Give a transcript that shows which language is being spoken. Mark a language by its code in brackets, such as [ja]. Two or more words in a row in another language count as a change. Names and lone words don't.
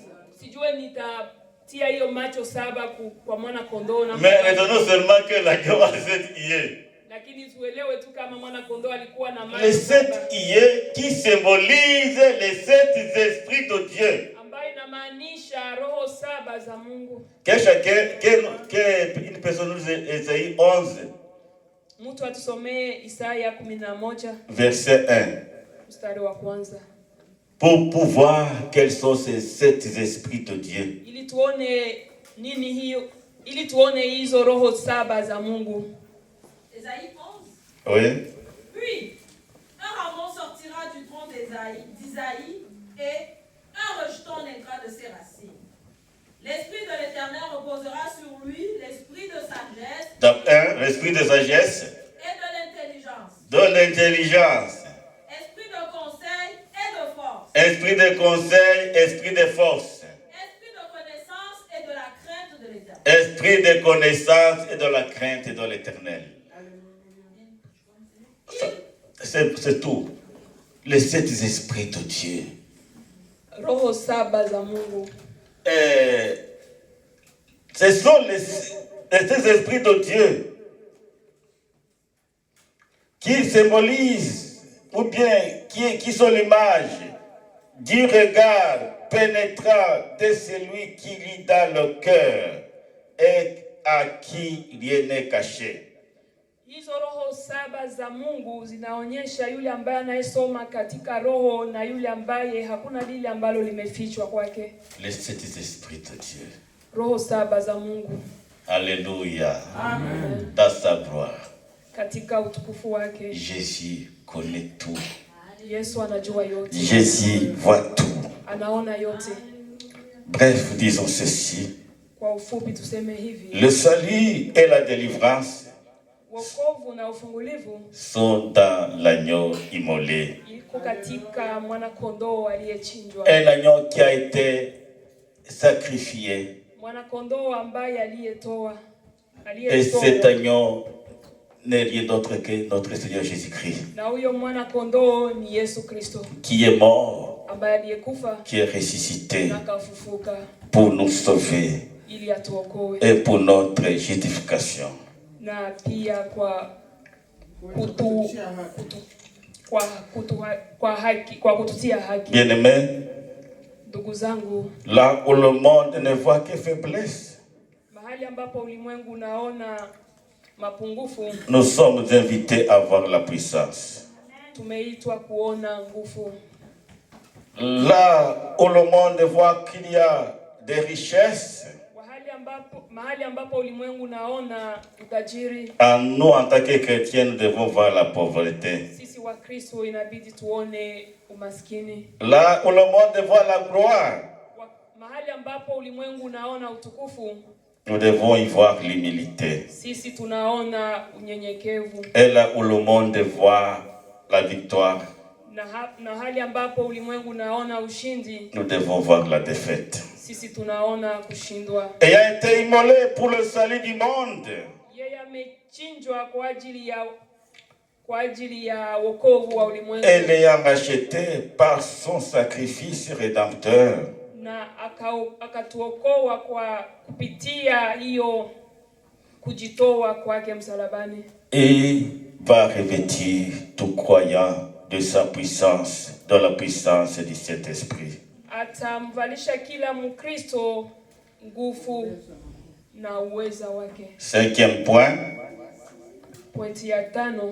[fr] Mais retenons seulement que l'agneau a 7 yeux. Les 7 yeux qui symbolisent les 7 esprits de Dieu. Que chacun, une personne nous Ésaïe 11. [sw] Mtu atusomee Isaya 11 [fr] verset 1. [sw] mstari wa kwanza. [fr] Pour pouvoir quels sont ces 7 esprits de Dieu. [sw] Ili tuone nini hiyo, ili tuone hizo roho 7 za Mungu. [fr] Ésaïe 11. Oui. Puis un rameau sortira du tronc d'Isaïe et un rejeton naîtra de ses racines. L'esprit de l'Éternel reposera sur lui, l'esprit de sagesse. Donc, l'esprit de sagesse. Et de l'intelligence. De l'intelligence. Esprit de conseil et de force. Esprit de conseil, esprit de force. Esprit de connaissance et de la crainte de l'Éternel. Esprit de connaissance et de la crainte de l'Éternel. C'est tout. Les 7 esprits de Dieu. [sw] Roho 7 za Mungu. [fr] Ce sont ces esprits de Dieu qui symbolisent ou bien qui sont l'image du regard pénétrant de celui qui lit dans le cœur et à qui rien n'est caché. [sw] Hizo roho 7 za Mungu zinaonyesha yule ambaye anayesoma katika roho na yule ambaye hakuna lile ambalo limefichwa kwake. [fr] Les 7 esprits de Dieu. [sw] Roho 7 za Mungu. [fr] Alléluia. Amen. Dans sa gloire. [sw] Katika utukufu wake. [fr] Jésus connaît tout. [sw] Yesu anajua yote. [fr] Jésus voit tout. [sw] Anaona yote. [fr] Bref, disons ceci. [sw] Kwa ufupi tuseme hivi. [fr] Le salut et la délivrance [sw] wokovu na ufungulivu [fr] sont dans l'agneau immolé. [sw] iko katika mwana kondoo aliyechinjwa. [fr] Un agneau qui a été sacrifié. [sw] Mwana kondoo ambaye aliyetoa. [fr] Et cet agneau n'est rien d'autre que notre Seigneur Jésus-Christ. [sw] Na huyo mwana kondoo ni Yesu Kristo. [fr] Qui est mort. [sw] Ambaye aliyekufa. [fr] Qui est ressuscité. [sw] Na kafufuka. [fr] Pour nous sauver. [sw] Ili atuokoe. [fr] Et pour notre justification. [sw] Na pia kwa kututia haki. [fr] Bien-aimés, [sw] ndugu zangu, [fr] là où le monde ne voit que faiblesse, [sw] mahali ambapo ulimwengu unaona mapungufu, [fr] nous sommes invités à voir la puissance. [sw] Tumeitwa kuona nguvu. [fr] Là où le monde voit qu'il y a des richesses, [sw] mahali ambapo ulimwengu naona utajiri, [fr] en nous en tant que chrétiens nous devons voir la pauvreté. [sw] Sisi wa Kristo inabidi tuone umaskini. [fr] Là où le monde voit la gloire, [sw] mahali ambapo ulimwengu naona utukufu, [fr] nous devons y voir l'humilité. [sw] Sisi tunaona unyenyekevu. [fr] Et là où le monde voit la victoire, [sw] na hali ambapo ulimwengu naona ushindi, [fr] nous devons voir la défaite. [sw] Sisi tunaona kushindwa. [fr] Et a été immolé pour le salut du monde. [sw] Yeye amechinjwa kwa ajili ya wokovu wa ulimwengu. [fr] Et l'ayant racheté par son sacrifice rédempteur. [sw] Na akatuokoa kwa kupitia hiyo kujitoa kwake msalabani. [fr] Et va revêtir tout croyant de sa puissance, de la puissance du Saint-Esprit. [sw] Atamvalisha kila Mkristo nguvu na uweza wake. [fr] 5e point. [sw] Pointi ya 5.